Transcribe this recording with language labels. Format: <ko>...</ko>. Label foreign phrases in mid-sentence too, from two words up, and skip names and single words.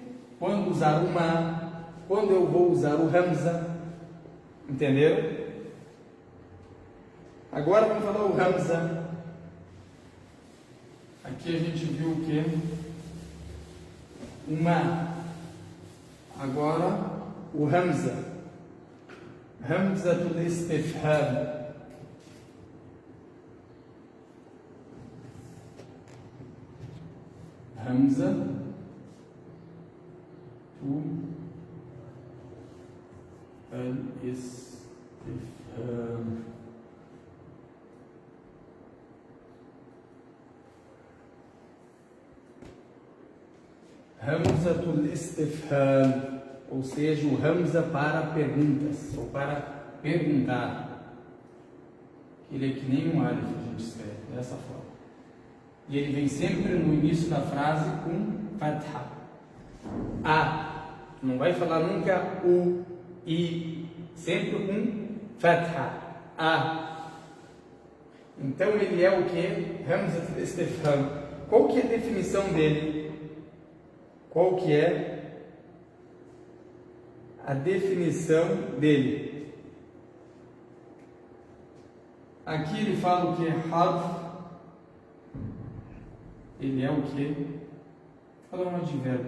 <pt>Quando usar o ma, quando eu vou usar o hamza. Entenderam? Agora vamos falar o hamza. Aqui a gente viu o quê? O ma. Agora o hamza.</pt> <ar>همزة الاستفهام. همزة ت الاستفهام. همزة الاستفهام,</ar> <pt>ou seja, o hamza para perguntas, ou para perguntar. Ele é que nem um alif, a gente escreve dessa forma. E ele vem sempre no início da frase com fatha. A. Não vai falar nunca o, i. Sempre com fatha. A. Então ele é o que?</pt> <ar>همزة الاستفهام.</ar> <pt>Qual que é a definição dele? Qual que é a definição dele? Aqui ele fala o que é harf. Ele é o que? Fala um advérbio.</pt>